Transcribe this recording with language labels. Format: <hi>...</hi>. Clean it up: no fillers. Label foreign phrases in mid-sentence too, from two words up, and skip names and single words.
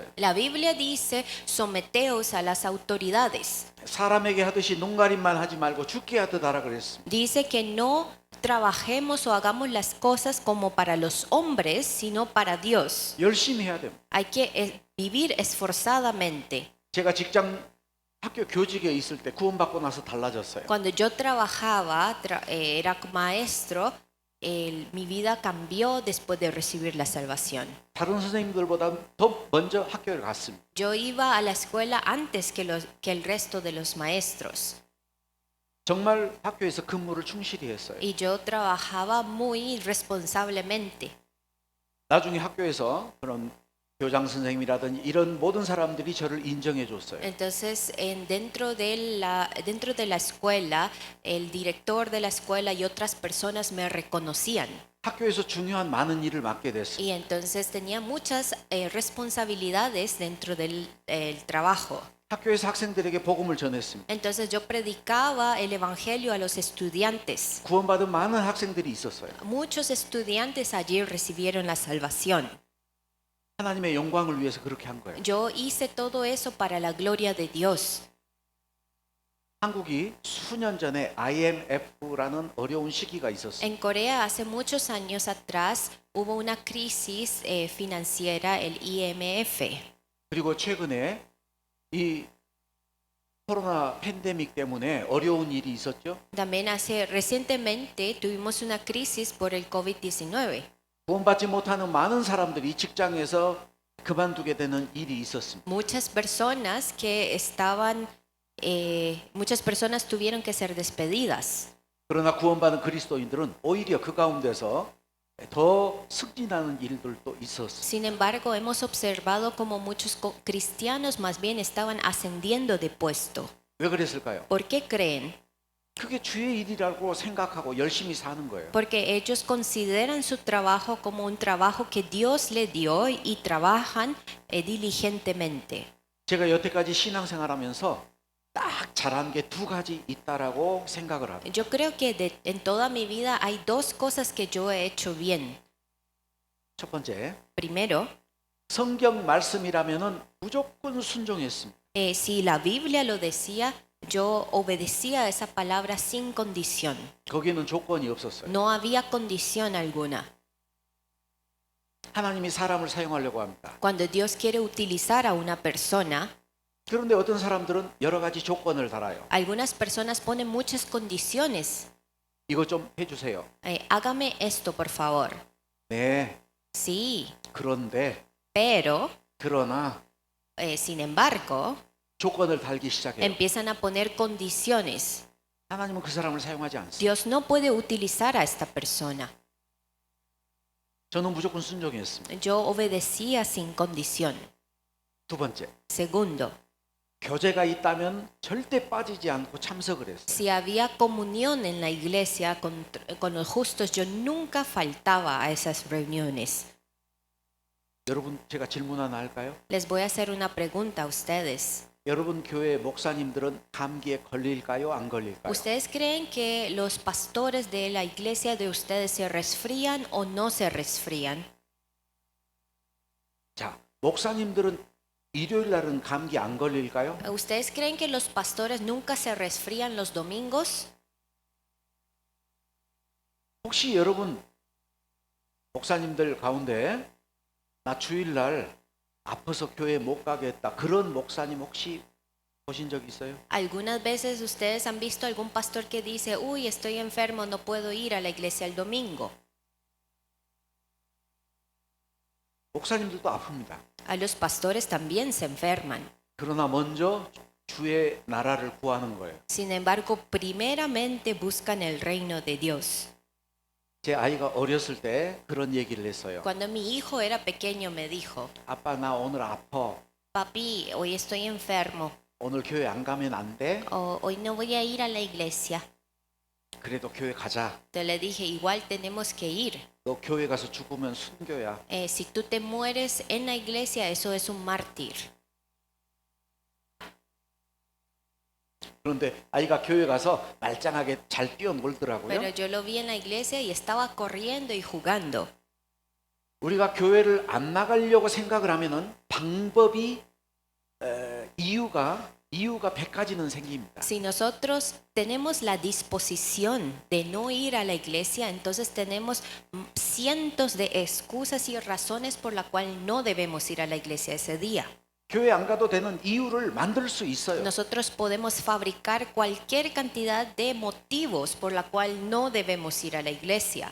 <es>La Biblia dice, someteos a las autoridades.</es> <ko>사람에게 하듯이 농가림만 하지 말고 죽게 하듯 하라 그랬습니다.</ko> <es>Dice que no trabajemos o hagamos las cosas como para los hombres, sino para Dios.</es> <ko>열심히 해야 됩니다.</ko> <es>Hay que vivir esforzadamente.</es> <ko>제가 직장 학교 교직에 있을 때 구원받고 나서 달라졌어요.</ko> <es>Cuando yo trabajaba, era maestro, mi vida cambió después de recibir la salvación.</es> <ko>다른 선생님들보다 더 먼저 학교를 갔습니다.</ko> <es>Yo iba a la escuela antes que el resto de los maestros.</es> <ko>정말 학교에서 근무를 충실히 했어요.</ko> <es>Y yo trabajaba muy responsablemente.</es> <ko>나중에 학교에서 그런 교장 선생님이라든지 이런 모든 사람들이 저를 인정해 줬어요.</ko> <es>Entonces, dentro de la escuela, el director de la escuela y otras personas me reconocían.</es> <ko>학교에서 중요한 많은 일을 맡게 됐어요.</ko> <es>Y entonces tenía muchas responsabilidades dentro del trabajo.</es> <ko>학교에서 학생들에게 복음을 전했습니다.</ko> <es>Entonces yo predicaba el evangelio a los estudiantes.</es> <ko>구원받은 많은 학생들이 있었어요.</ko> <es>Muchos estudiantes allí recibieron la salvación.</es> <ko>하나님의 영광을 위해서 그렇게 한 거예요.</ko> <es>Yo hice todo eso para la gloria de Dios.</es> <ko>한국이 수년 전에 IMF라는 어려운 시기가 있었어요.</ko> <es>En Corea hace muchos años atrás hubo una crisis financiera, el IMF.</es> <ko>그리고 최근에 이 코로나 팬데믹 때문에 어려운 일이 있었죠.</ko> <es>También recientemente tuvimos una crisis por el COVID-19.</es> <ko>구원받지 못하는 많은 사람들이 직장에서 그만두게 되는 일이 있었습니다.</ko> <es>Muchas personas muchas personas tuvieron que ser despedidas.</es> <ko>그러나 구원받은 그리스도인들은 오히려 그 가운데서 더 승진하는 일들도 있었어요.</ko> <es>Sin embargo, hemos observado como muchos cristianos más bien estaban ascendiendo de puesto.</es> <ko>왜 그랬을까요?</ko> <es>¿Por qué creen?</es> <ko>그게 주의 일이라고 생각하고 열심히 사는 거예요.</ko> <es>Porque ellos consideran su trabajo como un trabajo que Dios le dio y trabajan diligentemente.</es> <ko>제가 여태까지 신앙생활하면서 딱 잘한 게 두 가지 있다라고 생각을 합니다.</ko> <es>Yo creo que en toda mi vida hay dos cosas que yo he hecho bien.</es> <ko>첫 번째,</ko> <es>Primero,</es> <ko>성경 말씀이라면은 무조건 순종했습니다.</ko> <es>si la Biblia lo decía, yo obedecía a esa palabra sin condición.</es> <ko>거기는 조건이 없었어요.</ko> <es>No había condición alguna.</es> <ko>하나님이 사람을 사용하려고 합니다.</ko> <es>Cuando Dios quiere utilizar a una persona,</es> <ko>그런데 어떤 사람들은 여러 가지 조건을 달아요.</ko> <es>algunas personas ponen muchas condiciones.</es> <ko>이거 좀 해주세요.</ko> <es>Hágame esto, por favor.</es> <ko>네,</ko> <es>Sí,</es> <ko>그런데,</ko> <es>pero,</es> <ko>그러나</ko> <es>sin embargo,</es> <ko>조건을 달기 시작해요.</ko> <es>empiezan a poner condiciones.</es> <ko>하나님은 그 사람을 사용하지 않습니다.</ko> <es>Dios no puede utilizar a esta persona.</es> <ko>저는 무조건 순종했습니다.</ko> <es>Yo obedecía sin condición.</es> <ko>두 번째,</ko> <es>Segundo,</es> <ko>교제가 있다면 절대 빠지지 않고 참석을 했어요.</ko> <es>si había comunión en la iglesia con los justos, yo nunca faltaba a esas reuniones.</es> <ko>여러분, 제가 질문 하나 할까요?</ko> <es>Les voy a hacer una pregunta a ustedes.</es> <ko>여러분 교회 목사님들은 감기에 걸릴까요? 안 걸릴까요?</ko> <es>¿Ustedes creen que los pastores de la iglesia de ustedes se resfrían o no se resfrían?</es> <ko>자, 목사님들은 일요일 날은 감기 안 걸릴까요?</ko> <es>¿Ustedes creen que los pastores nunca se resfrían los domingos?</es> <ko>혹시 여러분 목사님들 가운데 나 주일 날 아파서 교회 못 가겠다 그런 목사님 혹시 보신 적 있어요?</ko> <es>Algunas veces ustedes han visto algún pastor que dice, uy, estoy enfermo, no puedo ir a la iglesia el domingo.</es> <ko>목사님들도 아픕니다.</ko> <es>A los pastores también se enferman.</es> <ko>그러나 먼저 주의 나라를 구하는 거예요.</ko> <es>Sin embargo, primeramente buscan el reino de Dios.</es> <ko>제 아이가 어렸을 때 그런 얘기를 했어요.</ko> <es>Cuando mi hijo era pequeño me dijo,</es> <ko>아빠 나 오늘 아파.</ko> <es>papi, hoy estoy enfermo,</es> <ko>오늘 교회 안 가면 안 돼?</ko> <es>o hoy no voy a ir a la iglesia.</es> <ko>그래도 교회 가자.</ko> <es>Entonces le dije, igual tenemos que ir.</es> <ko>너 교회 가서 죽으면 순교야.</ko> <es>Si tú te mueres en la iglesia, eso es un mártir.</es> <ko>그런데 아이가 교회 가서 말짱하게 잘 뛰어놀더라고요.</ko> <es>Pero yo lo vi en la iglesia y estaba corriendo y jugando.</es> <ko>우리가 교회를 안 나가려고 생각을 하면은 방법이 이유가 100가지는 생깁니다.</ko> <es>Si nosotros tenemos la disposición de no ir a la iglesia, entonces tenemos cientos de excusas y razones por la cual no debemos ir a la iglesia ese día.</es> <ko>교회 안 가도 되는 이유를 만들 수 있어요.</ko> <es>Nosotros podemos fabricar cualquier cantidad de motivos por la cual no debemos ir a la iglesia.</es>